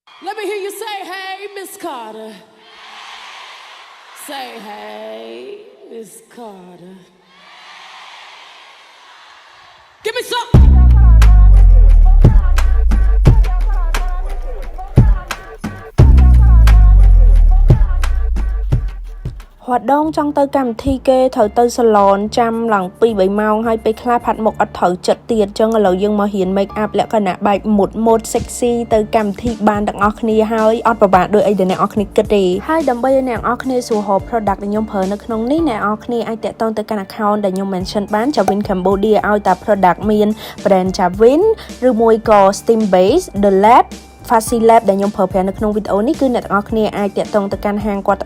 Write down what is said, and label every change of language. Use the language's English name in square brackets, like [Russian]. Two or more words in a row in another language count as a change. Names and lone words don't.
[English] Let me hear you say, hey, Miss Carter. Say, hey, Miss Carter. Give me some. [Khmer] ហត់ដងចង់ទៅកម្មវិធីគេត្រូវទៅសាឡនចាំឡើង2-3ម៉ោងហើយពេលខ្លះផាត់មុខអត់ត្រូវចិត្តទៀតអញ្ចឹងឥឡូវយើងមករៀន [English] make up [Khmer] លក្ខណៈបែបមុត sexy ទៅកម្មវិធីបានទាំងអស់គ្នាហើយអត់ប្របាកដូចអីដែលអ្នកនរគ្នាគិតទេហើយដើម្បីឲ្យអ្នកនរគ្នាស្រួលរក product ដែលខ្ញុំ ប្រើនៅក្នុងនេះអ្នកនរគ្នាអាចតាក់ទងទៅកាន់ account ដែលខ្ញុំ mention បាន Javin Cambodia ឲ្យតែ product មាន brand Javin ឬមួយក៏ Steam Base The Lab Fast Lab ដែលខ្ញុំប្រើប្រាស់នៅក្នុងវីដេអូនេះគឺអ្នកទាំងអស់គ្នាអាចតាក់ទងទៅកាន់ហាងគាត់